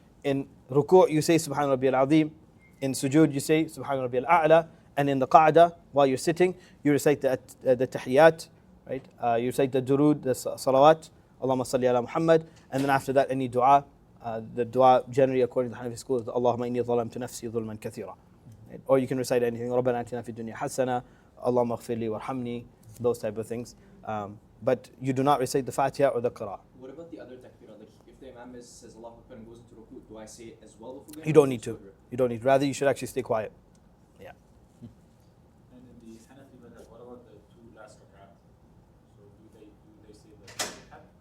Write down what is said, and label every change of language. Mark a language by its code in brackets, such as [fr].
[en] In ruku' you say [ar] Subhan Rabbiyal Azim. [en] In sujood you say [ar] Subhan Rabbiyal A'la. [en] And in the qa'dah, while you're sitting, you recite the tahiyyat, right? You recite the durood, the salawat, [ar] Allahumma salli ala Muhammad. [en] And then after that, any dua. The dua generally according to the Hanafi school is [ar] Allahumma inni zalamtu nafsi dhulman kathira. [en] Right? Or you can recite anything. [ar] رَبَّنَا آتِنَا فِي الدُّنْيَا حَسَنَةً اللَّهُمَّ اغْفِرْ لِي وَارْحَمْنِي, [en] those type of things. But you do not recite the Fatiha or the Qur'an. What about the other takbirah? Like if the imam says Allahu Akbar and goes into ruku, do I say it as well before going? You don't need to. You don't need. Rather, you should actually stay quiet. Yeah. And in the Hanafi madhab, what about the two last rak'at? So do they say the Fatiha